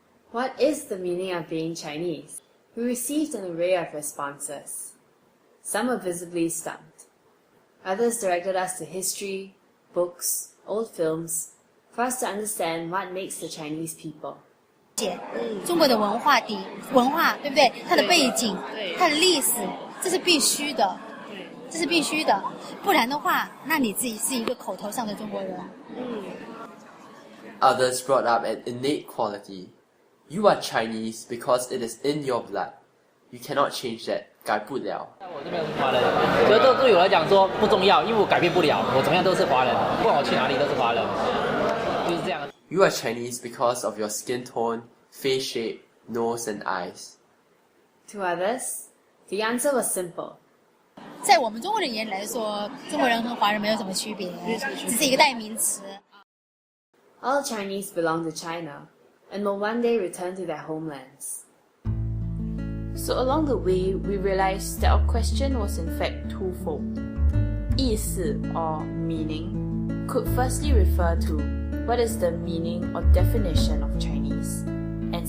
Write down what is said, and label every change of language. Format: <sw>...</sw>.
<en>What is the meaning of being Chinese? We received an array of responses. Some were visibly stumped. Others directed us to history, books, old films, for us to understand what makes the Chinese people.</en> <zh>中国的文化对不对？它的背景，它的历史，这是必须的，这是必须的。不然的话，那你自己是一个口头上的中国人。</zh> <en>Others brought up an innate quality. You are Chinese because it is in your blood. You cannot change that.</en> <zh>改不了。我这边是华人，所以这对我来讲说不重要，因为我改变不了，我怎么样都是华人，不管我去哪里都是华人，就是这样。</zh> <en>You are Chinese because of your skin tone, face shape, nose and eyes. To others, the answer was simple.</en> <zh>在我们中国人眼里来说，中国人和华人没有什么区别，只是一个代名词。</zh> <en>All Chinese belong to China and will one day return to their homelands. So along the way, we realized that our question was in fact twofold. 意思 or meaning could firstly refer to what is the meaning or definition of Chinese, and</en>